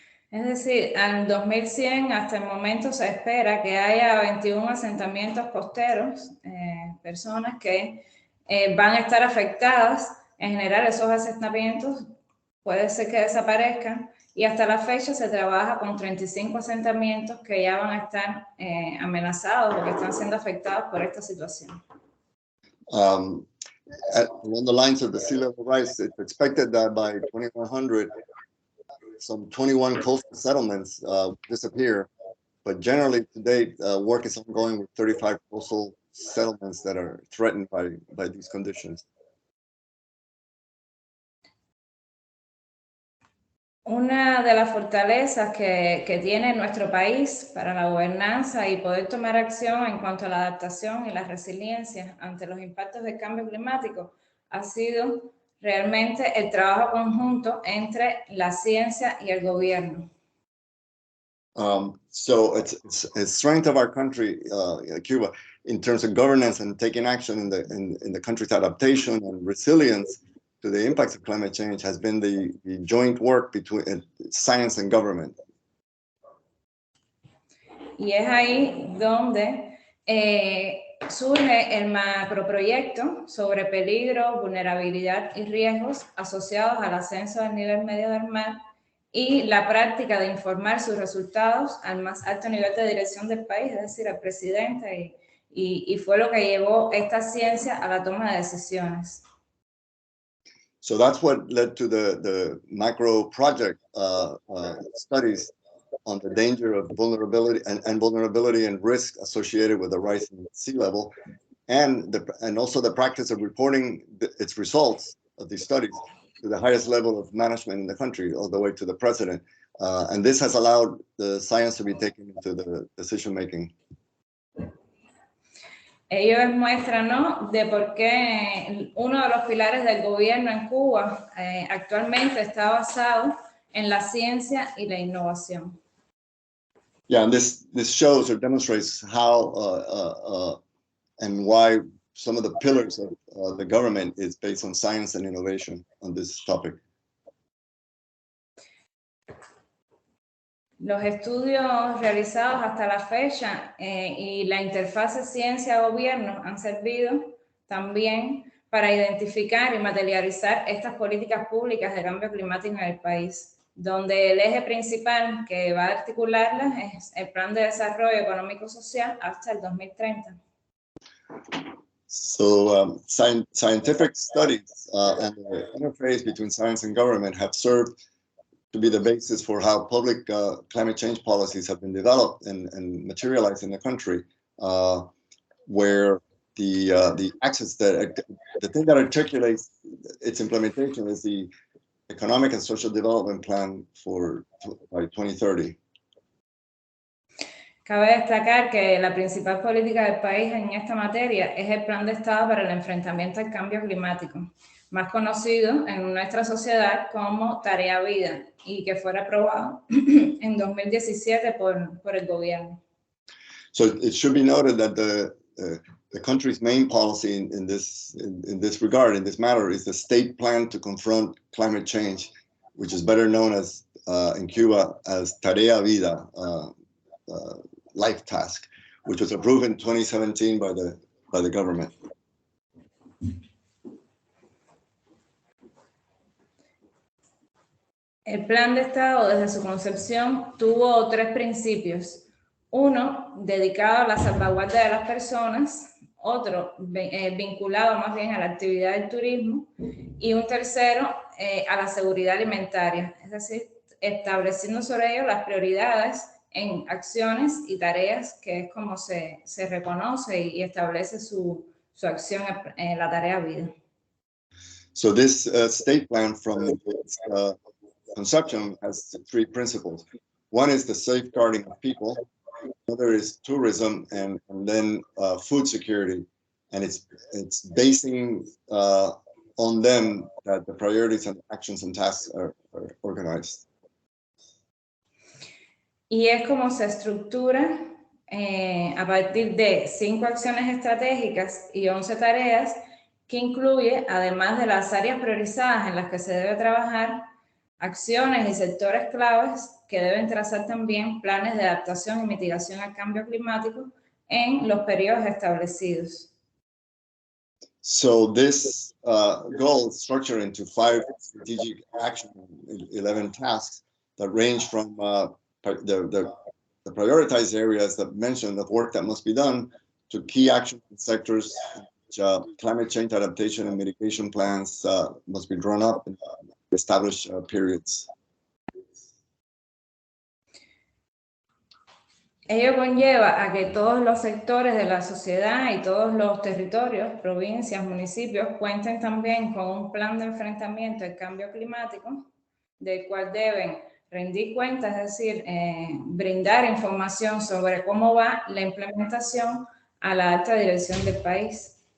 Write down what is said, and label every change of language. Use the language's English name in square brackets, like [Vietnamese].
[Spanish] Es decir, al 2100 hasta el momento se espera que haya 21 asentamientos costeros, personas que van a estar afectadas. En general, esos asentamientos puede ser que desaparezcan, y hasta la fecha se trabaja con 35 asentamientos que ya van a estar amenazados o que están siendo afectados por esta situación. [English] Along the lines of the sea level rise, it's expected that by 2100, some 21 coastal settlements disappear, but generally to date, work is ongoing with 35 coastal settlements that are threatened by these conditions. [Spanish] Una de las fortalezas que tiene nuestro país para la gobernanza y poder tomar acción en cuanto a la adaptación y la resiliencia ante los impactos del cambio climático ha sido realmente el trabajo conjunto entre la ciencia y el gobierno. [English] So it's strength of our country, Cuba, in terms of governance and taking action in the country's adaptation and resilience, to the impacts of climate change has been the joint work between science and government. [Spanish] Y es ahí donde surge el macroproyecto sobre peligro, vulnerabilidad y riesgos asociados al ascenso del nivel medio del mar y la práctica de informar sus resultados al más alto nivel de dirección del país, es decir, al presidente, y fue lo que llevó esta ciencia a la toma de decisiones. [English] So that's what led to the macro project studies on the danger of vulnerability and vulnerability and risk associated with the rise in sea level, and also the practice of reporting its results of these studies to the highest level of management in the country, all the way to the president. And this has allowed the science to be taken into the decision making. [Spanish] Ello es muestra, ¿no?, de por qué uno de los pilares del gobierno en Cuba actualmente está basado en la ciencia y la innovación. [English] Yeah, and this shows or demonstrates how and why some of the pillars of the government is based on science and innovation on this topic. [Spanish] Los estudios realizados hasta la fecha y la interfase ciencia-gobierno han servido también para identificar y materializar estas políticas públicas de cambio climático en el país, donde el eje principal que va a articularlas es el Plan de Desarrollo Económico-Social hasta el 2030. [English] So scientific studies and the interface between science and government have served to be the basis for how public climate change policies have been developed and materialized in the country, where the axis the thing that articulates its implementation is the Economic and Social Development Plan by 2030. [Spanish] Cabe destacar que la principal política del país en esta materia es el Plan de Estado para el Enfrentamiento al Cambio Climático, más conocido en nuestra sociedad como Tarea Vida, y que fue aprobado en 2017 por el gobierno. [English] So it should be noted that the country's main policy in this regard, in this matter, is the state plan to confront climate change, which is better known as in Cuba as Tarea Vida, life task, which was approved in 2017 by the government. [Spanish] El Plan de Estado, desde su concepción, tuvo tres principios. Uno, dedicado a la salvaguardia de las personas, otro, vinculado más bien a la actividad del turismo, y un tercero, a la seguridad alimentaria, es decir, estableciendo sobre ello las prioridades en acciones y tareas, que es como se reconoce y establece su acción en la tarea vida. [English] So this state plan from its conception has three principles. One is the safeguarding of people, another is tourism, and then food security. And it's basing on them that the priorities and actions and tasks are organized. [Spanish] Y es como se estructura a partir de 5 acciones estratégicas y 11 tareas, que incluye, además de las áreas priorizadas en las que se debe trabajar, acciones y sectores claves que deben trazar también planes de adaptación y mitigación al cambio climático en los periodos establecidos. [English] So this goal is structured into 5 strategic action, 11 tasks that range from the prioritized areas that mention the work that must be done to key action sectors, which climate change adaptation and mitigation plans must be drawn up and established periods. [Spanish] Ello conlleva a que todos los sectores de la sociedad y todos los territorios, provincias, municipios, cuenten también con un plan de enfrentamiento al cambio climático, del cual deben rendir cuentas, es decir, brindar información sobre cómo va la implementación a la alta dirección del país.